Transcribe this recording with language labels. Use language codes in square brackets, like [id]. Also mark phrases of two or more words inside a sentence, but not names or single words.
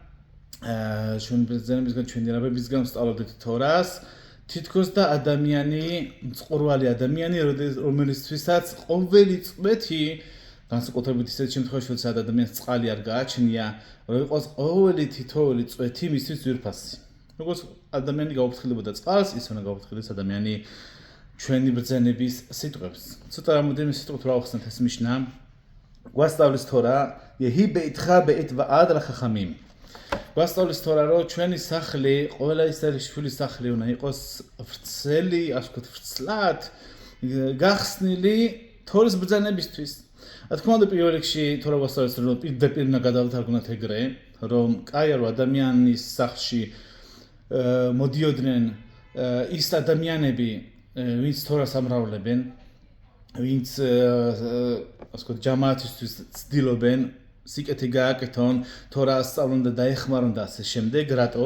[ka] ჩვენ ბრძანებისგან, ჩვენი რაბებისგან სწავლობდით თორას, თითქოს და ადამიანი, მწყურვალი ადამიანი, რომელისთვისაც ყოველი წვეთი, განსაკუთრებით ისეთ შემთხვევაში, როცა ადამიანს წყალი არ გააჩნია, რომ იყოს ყოველი თითოეული წვეთი მისთვის ძვირფასი. როგორც ადამიანი გაუფრთხილებოდა წყალს, ის უნდა გაუფრთხილდეს ადამიანი ჩვენი ბრძანების სიტყვებს. ცოტა რამოდენიმე სიტყვით რა ვახსენოთ ეს ნიშნა. გვასწავლის თორა, [he] יהי ביתך בעת ועד לחכמים. [ka] გვასწავლის თორა, რომ ჩვენი სახლი, ყველა ისრაელის შვილის სახლი უნდა იყოს ვრცელი, ასე ვთქვათ, ვრცლად გახსნილი თორის ბრძანებისთვის. რა თქმა უნდა, პირველ რიგში თორა გვასწავლის, რომ პირდაპირ უნდა გადავთარგმნოთ ეგრე, რომ კაია რომ ადამიანის სახლში მოდიოდნენ ის ადამიანები, ვინც თორას ამრავლებენ, ვინც ასე ვთქვათ, ჯამაათისთვის ცდილობენ სიკეთე გააკეთონ, თორა ასწავლონ და დაეხმარონ და ასე შემდეგ, რატო?